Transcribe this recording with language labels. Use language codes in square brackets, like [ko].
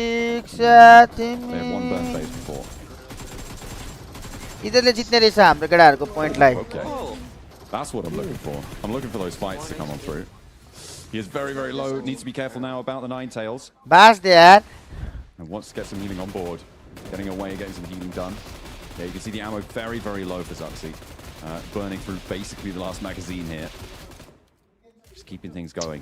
[en] They have one burn phase before. [ne] यिनीहरूले जित्ने रहेछ हाम्रो केटाहरूको पोइन्टलाई [en] Okay. That's what I'm looking for. I'm looking for those fights to come on through. He is very, very low. Needs to be careful now about the Ninetales. [ne] बास दे यार [en] And wants to get some healing on board. Getting away, getting some healing done. Yeah, you can see the ammo very, very low for 𝘿𝙄𝙎𝘾. Burning through basically the last magazine here. Just keeping things going.